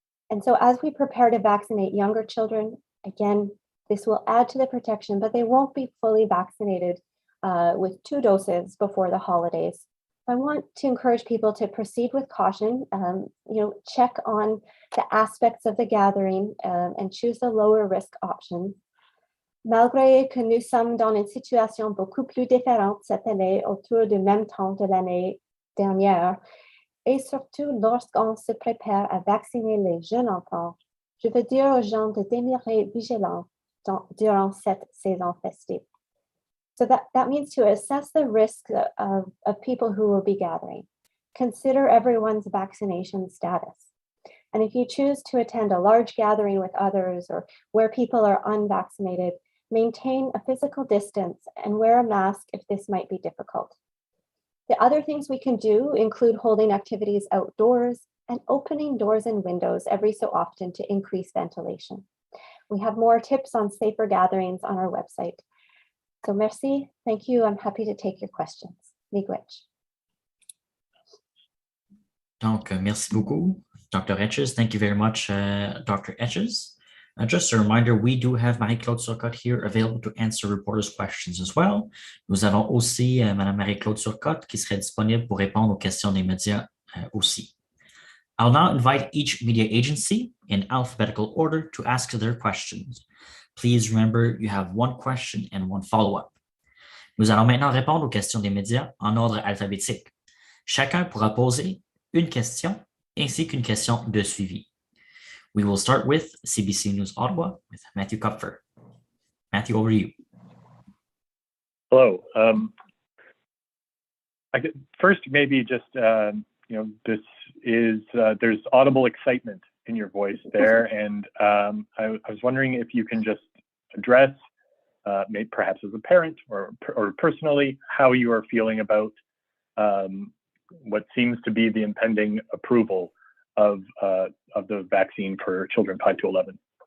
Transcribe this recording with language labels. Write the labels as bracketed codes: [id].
[en] And so as we prepare to vaccinate younger children, again, this will add to the protection, but they won't be fully vaccinated with 2 doses before the holidays. I want to encourage people to proceed with caution, check on the aspects of the gathering and choose the lower risk option. [fr] Malgré que nous sommes dans une situation beaucoup plus différente cette année autour du même temps de l'année dernière, et surtout lorsqu'on se prépare à vacciner les jeunes enfants, je veux dire aux gens de demeurer vigilants durant cette saison festive. [en] So that means to assess the risk of people who will be gathering. Consider everyone's vaccination status. And if you choose to attend a large gathering with others or where people are unvaccinated, maintain a physical distance and wear a mask if this might be difficult. The other things we can do include holding activities outdoors and opening doors and windows every so often to increase ventilation. We have more tips on safer gatherings on our website. So merci, thank you. I'm happy to take your questions. [oj] Miigwech. [fr] Donc, merci beaucoup, [en] Dr. Etches. Thank you very much, Dr. Etches. Just a reminder, we do have Marie-Claude Turcotte here available to answer reporters' questions as well. [fr] Nous avons aussi Mme Marie-Claude Turcotte qui serait disponible pour répondre aux questions des médias aussi. [en] I'll now invite each media agency in alphabetical order to ask their questions. Please remember you have one question and one follow-up. [fr] Nous allons maintenant répondre aux questions des médias en ordre alphabétique. Chacun pourra poser une question ainsi qu'une question de suivi. [en] We will start with CBC News Ottawa with Matthew Kupfer. Matthew, over to you. Hello. First, maybe just this is there's audible excitement in your voice there, and I was wondering if you can just address, maybe perhaps as a parent or personally, how you are feeling about what seems to be the impending approval of the vaccine for children 5 to 11.